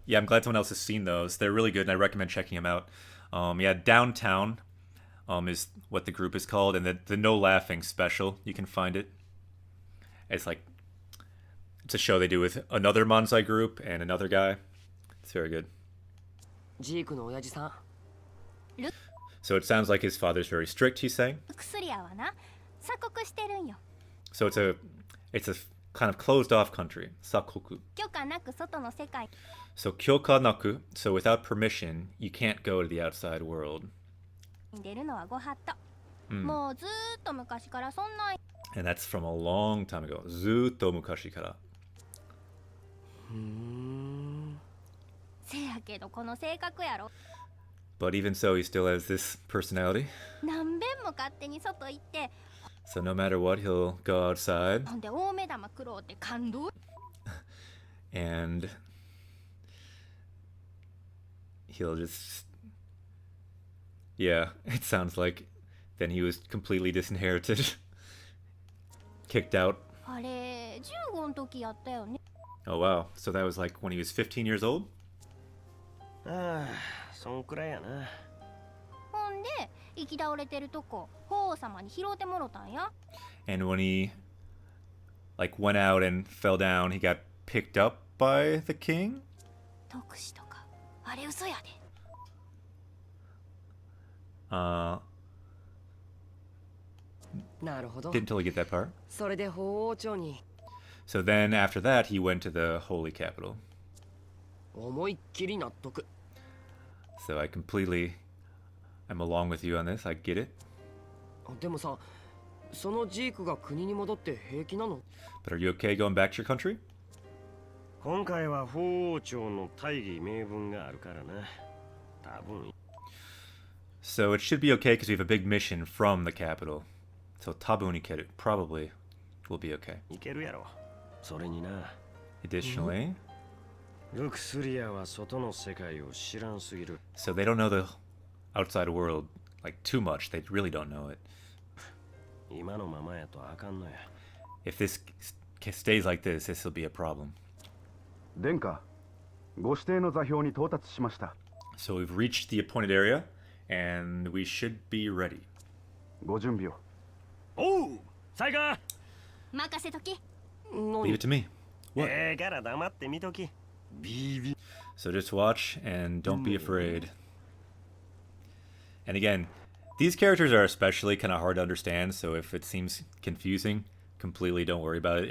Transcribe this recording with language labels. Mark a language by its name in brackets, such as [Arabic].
[English] Yeah, I'm glad someone else has seen those. They're really good, and I recommend checking them out. Yeah, Downtown is what the group is called, and the No Laughing special, you can find it. It's a show they do with another Manzai group and another guy. It's very good. [Japanese] ジークの親父さん [English] So it sounds like his father's very strict, he's saying. [Japanese] 薬屋はな鎖国してるんよ。 [English] So it's a kind of closed off country. [Japanese] Sakoku. 許可なく外の世界 [English] So [Japanese] kyokanaku, [English] so without permission, you can't go to the outside world. [Japanese] に出るのはご法度。もうずーっと昔からそんなん [English] And that's from a long time ago. [Japanese] Zutto mukashi kara. せやけどこの性格やろ。 [English] But even so, he still has this personality. [Japanese] 何べんも勝手に外行って、 [English] So no matter what, he'll go outside [Japanese] ほんで大目玉食ろうって感動 [English] and he'll just... Yeah, it sounds like then he was completely disinherited. Kicked out. [Japanese] あれ15の時やったよね。 [English] Oh wow, so that was like when he was 15 years old? [Japanese] ああそんくらいやな。ほんで行き倒れてるとこ法皇様に拾うてもろたんや。 [English] And when he like went out and fell down, he got picked up by the king? [Japanese] 特使とかあれ嘘やで。なるほど [English] Didn't totally get that part. [Japanese] それで法王朝に [English] So then after that, he went to the holy capital. [Japanese] 思いっきり納得 [English] So I'm along with you on this. I get it. [Japanese] でもさそのジークが国に戻って平気なの [English] But are you okay going back to your country? [Japanese] 今回は法王朝の大義名分があるからな。多分 [English] So it should be okay because we have a big mission from the capital. So [Japanese] tabun ikeru [English] probably will be okay. [Japanese] いけるやろ。それにな。 [English] Additionally, [Japanese] ルクスリアは外の世界を知らんすぎる。 [English] so they don't know the outside world like too much. They really don't know it. [Japanese] 今のままやとあかんのや。 [English] If this stays like this will be a problem. [Japanese] 殿下、ご指定の座標に到達しました。 [English] So we've reached the appointed area, and we should be ready. [Japanese] ご準備を。おうサイガー任せとき。 [English] Leave it to me. What? [Japanese] から黙ってみとき。ビビ [English] So just watch and don't be afraid. And again, these characters are especially kind of hard to understand, so if it seems confusing, completely don't worry about it.